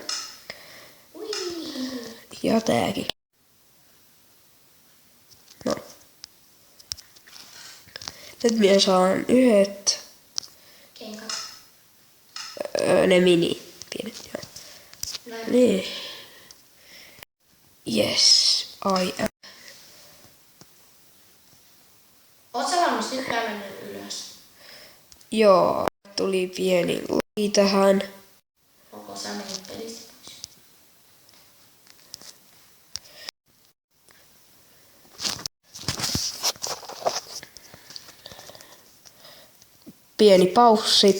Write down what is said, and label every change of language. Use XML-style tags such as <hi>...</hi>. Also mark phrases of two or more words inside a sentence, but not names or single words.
<fi>Ui. Ja tääkin. No. Nyt minä saan yhdet. Kenkat. Ne mini. Pienet. Joo. Näin. Niin.</fi> <en>Yes, I am.</en> <fi>Oot sä valmis? Nyt mä menen ylös. Joo, tuli pieni laki tähän. Onko sä mennyt pelistä pois? Pieni paussi.</fi>